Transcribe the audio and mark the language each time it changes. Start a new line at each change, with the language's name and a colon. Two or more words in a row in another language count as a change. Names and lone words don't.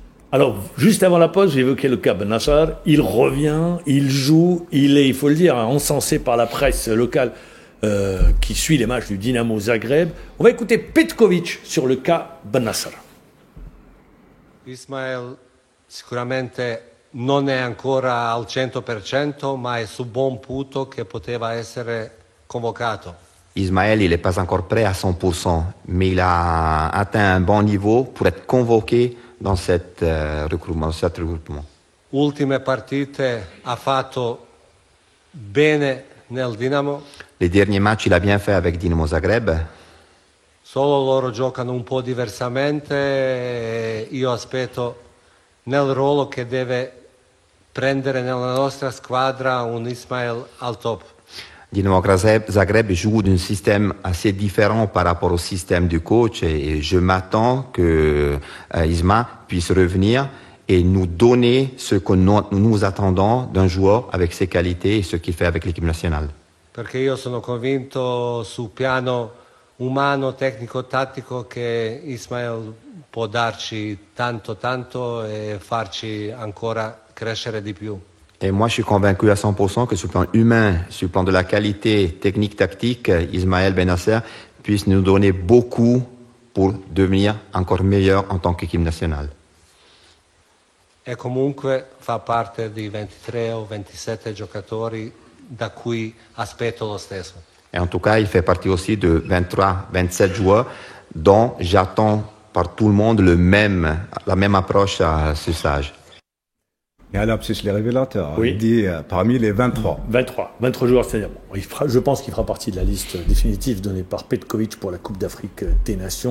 French: Alors, juste avant la pause, j'ai évoqué le cas Ben Nassar. Il revient, il joue, il est, il faut le dire, encensé par la presse locale qui suit les matchs du Dinamo Zagreb. On va écouter Petkovic sur le cas Ben Nassar.
Italian: Ismael sicuramente non è ancora al 100%, ma è su buon punto che poteva essere convocato.
French: Ismaël, il n'est pas encore prêt à 100%, mais il a atteint un bon niveau pour être convoqué dans cet regroupement.
Italian: Ultime partite ha fatto bene nel Dinamo.
French: Les derniers matchs, il a bien fait avec Dinamo Zagreb.
Italian: Solo loro giocano un po' diversamente e io aspetto nel ruolo che deve prendere nella nostra squadra un Ismael al top.
French: Dinamo Zagreb joue d'un système assez différent par rapport au système du coach et je m'attends que Isma puisse revenir et nous donner ce que nous attendons d'un joueur avec ses qualités et ce qu'il fait avec l'équipe nationale.
Italian: Perché io sono convinto sul piano umano, tecnico, tattico che Ismael può darci tanto e farci ancora crescere di più.
French: Et moi, je suis convaincu à 100% que sur le plan humain, sur le plan de la qualité technique, tactique, Ismaël Benasser puisse nous donner beaucoup pour devenir encore meilleur en tant qu'équipe nationale.
Italian: E comunque fa parte di 23 o 27 giocatori da cui aspetto lo stesso.
French: Et en tout cas, il fait partie aussi de 23, 27 joueurs dont j'attends par tout le monde la même approche à ce stage. Et à l'absus, les révélateurs, Oui. il dit parmi les 23. 23 joueurs, c'est-à-dire, bon, je pense qu'il fera partie de la liste définitive donnée par Petkovic pour la Coupe d'Afrique des Nations.